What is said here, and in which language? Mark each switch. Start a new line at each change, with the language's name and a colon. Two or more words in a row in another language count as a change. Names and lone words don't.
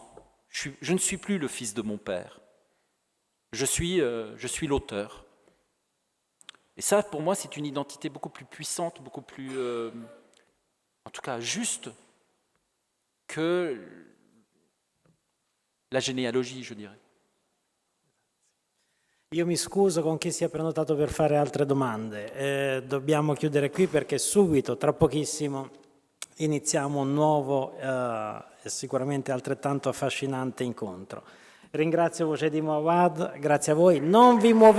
French: Je ne suis plus le fils de mon père. Je suis l'auteur. Et ça, pour moi, c'est une identité beaucoup plus puissante, beaucoup plus, en tout cas, juste que la généalogie, je dirais.
Italian: Io mi scuso con chi si è prenotato per fare altre domande. Dobbiamo chiudere qui perché subito, tra pochissimo, iniziamo un nuovo e sicuramente altrettanto affascinante incontro. Ringrazio Voce di Moawad, grazie a voi.